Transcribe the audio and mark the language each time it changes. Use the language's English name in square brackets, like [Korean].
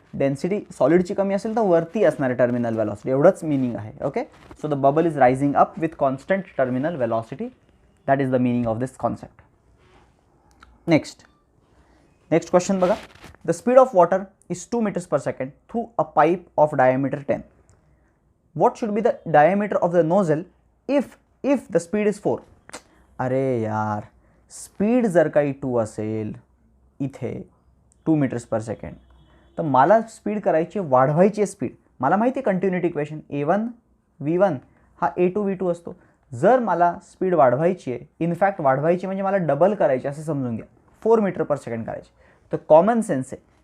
[Marathi] Density सॉलिडची कमी असेल तर वरती असणार आहे टर्मिनल वेलॉसिटी, एवढंच मिनिंग आहे. [English] Okay, so the bubble is rising up with constant terminal velocity. That is the meaning of this concept. [Marathi] Next question बघा. [English] The speed of water is 2 meters per second through a pipe of diameter 10. What should be the diameter of the nozzle if the speed is 4? [Marathi] अरे यार, speed जर काही 2 असेल इथे 2 meters per second, तर मला speed करायची, वाढवायची आहे स्पीड. मला माहिती आहे कंटिन्युटी इक्वेशन A1 V1 हा A2 V2 असतो. जर मला स्पीड वाढवायची आहे, इनफॅक्ट वाढवायची म्हणजे मला डबल करायची असं समजून घ्या, 4 meter per second करायची, तर कॉमन सेन्स आहे.